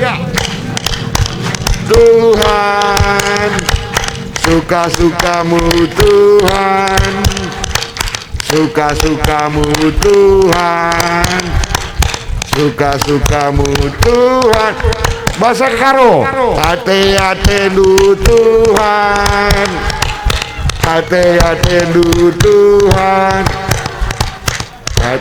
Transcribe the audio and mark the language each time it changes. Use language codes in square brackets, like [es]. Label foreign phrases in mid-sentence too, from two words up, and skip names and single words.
[id] Tuhan, suka-sukamu Tuhan, suka-sukamu Tuhan, suka-sukamu Tuhan. Bahasa karo. [btx] Ate-ate du Tuhan, ate-ate du Tuhan,